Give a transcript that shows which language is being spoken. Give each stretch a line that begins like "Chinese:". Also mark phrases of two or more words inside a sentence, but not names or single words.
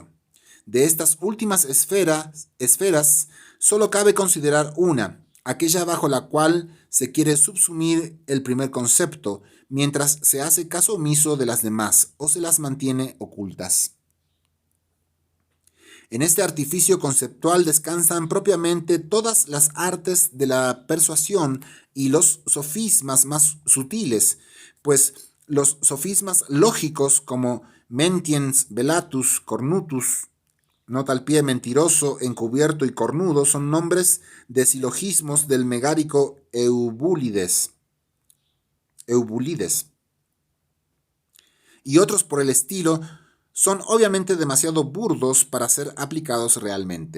Spanish: De estas últimas esferas solo cabe considerar una, aquella bajo la cual se quiere subsumir el primer concepto, mientras se hace caso omiso de las demás o se las mantiene ocultas. En este artificio conceptual descansan propiamente todas las artes de la persuasión y los sofismas más sutiles, pues los sofismas lógicos como
Latin: mentiens, velatus, cornutus,
Spanish: nota al pie mentiroso, encubierto y cornudo son nombres de silogismos del megárico Eubulides. Y otros por el estilo son obviamente demasiado burdos para ser aplicados realmente.